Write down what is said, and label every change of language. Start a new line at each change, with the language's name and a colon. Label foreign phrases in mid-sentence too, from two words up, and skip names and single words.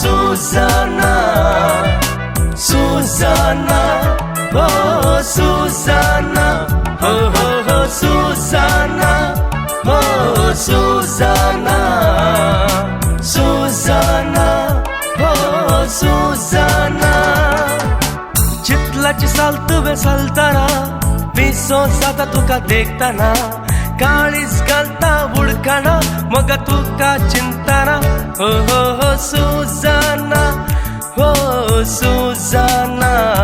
English: Susanna, Susanna, oh Susanna, oh oh oh Susanna, oh Susanna, Susanna, oh Susanna.
Konkani: चितलाची साल तुवे सालताना पिसो जाता तुका देखताना काळीज घालता उडकाना मग तुका चिंताना हो हो हो सुजाना हो सुजाना